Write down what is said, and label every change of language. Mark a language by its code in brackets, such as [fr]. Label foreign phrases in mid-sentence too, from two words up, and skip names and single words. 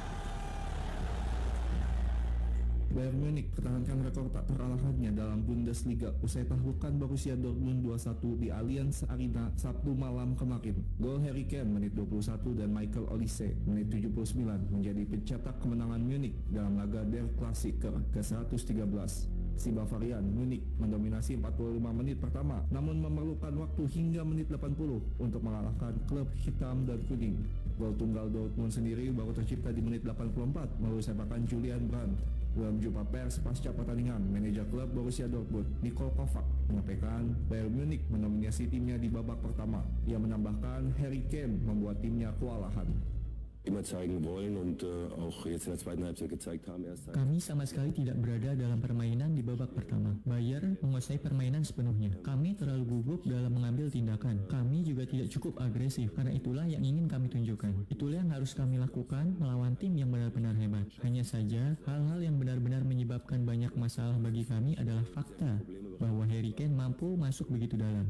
[id] Bayern Munich pertahankan rekor tak terkalahkannya dalam Bundesliga usai tahlukan Borussia Dortmund 2-1 di Allianz Arena Sabtu malam kemarin. Gol Harry Kane menit 21 dan Michael Olise menit 79 menjadi pencetak kemenangan Munich dalam laga Der Klassiker ke-113. Si Bavarian Munich mendominasi 45 menit pertama, namun memerlukan waktu hingga menit 80 untuk mengalahkan klub hitam dan kuning. Gol tunggal Dortmund sendiri baru tercipta di menit 84 melalui sepakan Julian Brandt. Dalam jumpa pers pasca pertandingan, manajer klub Borussia Dortmund, Niko Kovac, menyampaikan Bayern Munich mendominasi timnya di babak pertama. Ia menambahkan Harry Kane membuat timnya kewalahan. [de] Immer zeigen wollen und auch jetzt in der zweiten Halbzeit gezeigt haben. [id] Kami sama sekali tidak berada dalam permainan di babak pertama. Bayern menguasai permainan sepenuhnya. Kami terlalu gugup dalam mengambil tindakan. Kami juga tidak cukup agresif. Karena itulah yang ingin kami tunjukkan. Itulah yang harus kami lakukan melawan tim yang benar-benar hebat. Hanya saja hal-hal yang benar-benar menyebabkan banyak masalah bagi kami adalah fakta bahwa Harry Kane mampu masuk begitu dalam.